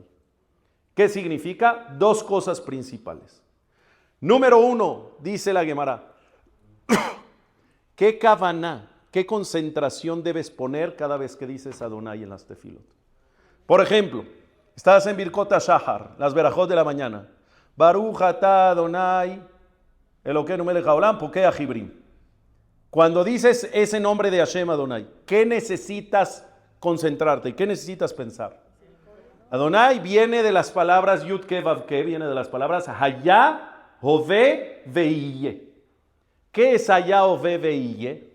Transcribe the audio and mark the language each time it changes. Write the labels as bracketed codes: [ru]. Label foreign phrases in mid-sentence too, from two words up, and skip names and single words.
[es] ¿Qué significa? Dos cosas principales. Número 1, dice la Gemara, ¿qué kavaná, qué concentración debes poner cada vez que dices Adonai en las tefilot? Por ejemplo, estás en Birkot HaShahar, las verajot de la mañana. [he] ברוך אתה אדני, אלקינו מלך העולם, פוקח עורים. [es] Cuando dices ese nombre de Hashem Adonai, ¿qué necesitas concentrarte? ¿Qué necesitas pensar? Adonai viene de las palabras Yud Ke Vav Ke, viene de las palabras [he] היה, הווה, ויהיה. [es] ¿Qué es [he] היה, הווה, ויהיה?